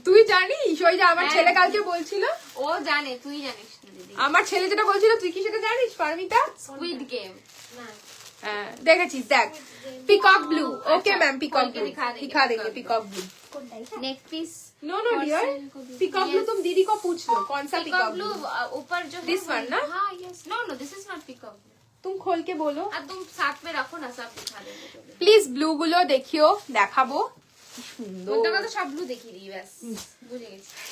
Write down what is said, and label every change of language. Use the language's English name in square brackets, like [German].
[Bangla] তুই জানিস ওই যে আমার ছেলে কালকে বলছিল? ও জানে, তুই জানিস না দিদি। আমার ছেলে যেটা বলছিল তুই কি সেটা জানিস পারমিতা? Squid game. দেখেছিস? দেখ peacock blue. [Hindi] Okay ma'am, peacock blue दिखा देंगे, peacock blue. [English] Neck piece. [Hindi] No no dear, peacock blue तुम दीदी को पूछ लो कौन सा पिकॉक ब्लू। ऊपर जो [English] This one ना? [Hindi] हाँ yes. [English] No no, this is not peacock blue. [Hindi] तुम खोल के बोलो। আর तुम साथ में रखो ना, सब दिखा देंगे। [Bangla] প্লিজ ব্লু গুলো দেখিও, দেখাবো। কি সুন্দর। তোর কথা সব ব্লু দেখিয়ে দিই, ব্যাস বুঝে গেছি।